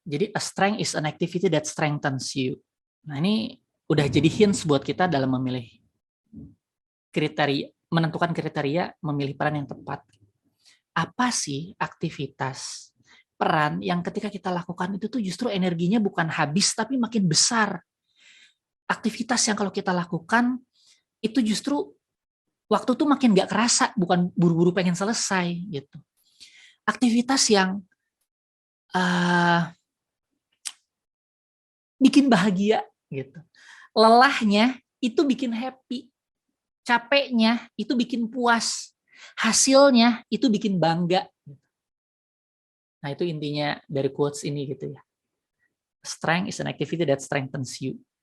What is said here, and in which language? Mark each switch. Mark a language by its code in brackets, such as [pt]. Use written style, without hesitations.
[en] Jadi a strength is an activity that strengthens you. [id] Nah, ini udah jadi hints buat kita dalam memilih kriteria, menentukan kriteria, memilih peran yang tepat. Apa sih aktivitas, peran yang ketika kita lakukan itu tuh justru energinya bukan habis tapi makin besar. Aktivitas yang kalau kita lakukan itu justru waktu tuh makin gak kerasa, bukan buru-buru pengen selesai gitu. Aktivitas yang bikin bahagia gitu. Lelahnya itu bikin happy, capeknya itu bikin puas, hasilnya itu bikin bangga. Nah, itu intinya dari quotes ini gitu ya. [en] Strength is an activity that strengthens you.